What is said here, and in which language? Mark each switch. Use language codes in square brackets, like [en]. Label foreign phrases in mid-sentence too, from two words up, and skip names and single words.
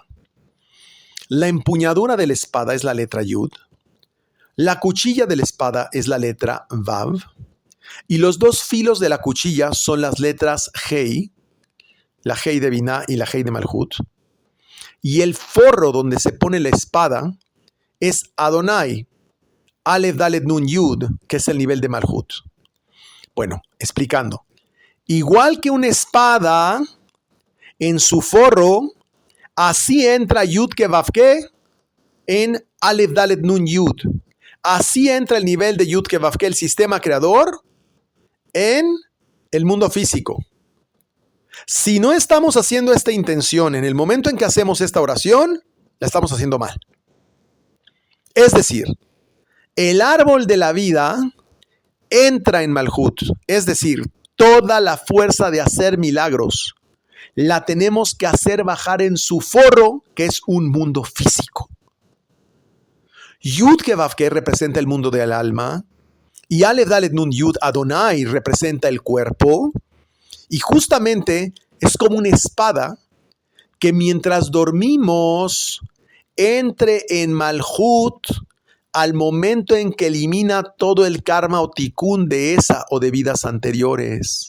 [es] La empuñadura de la espada es la letra Yud, la cuchilla de la espada es la letra Vav, y los dos filos de la cuchilla son las letras Hei, la Hei de Binah y la Hei de Malhut, y el forro donde se pone la espada es Adonai, Aleph Dalet Nun Yud, que es el nivel de Malhut. Bueno, explicando. Igual que una espada en su forro, así entra Yud-Ke Vav-Ke en Aleph Dalet Nun Yud. Así entra el nivel de Yud-Ke Vav-Ke, el sistema creador, en el mundo físico. Si no estamos haciendo esta intención en el momento en que hacemos esta oración, la estamos haciendo mal. Es decir, el árbol de la vida entra en Malhut, es decir, toda la fuerza de hacer milagros la tenemos que hacer bajar en su forro, que es un mundo físico. Yud-Ke Vav-Ke representa el mundo del alma, y Aleph Dalet Nun Yud Adonai representa el cuerpo, y justamente es como una espada que mientras dormimos entre en Malhut al momento en que elimina todo el karma o tikkun de esa o de vidas anteriores.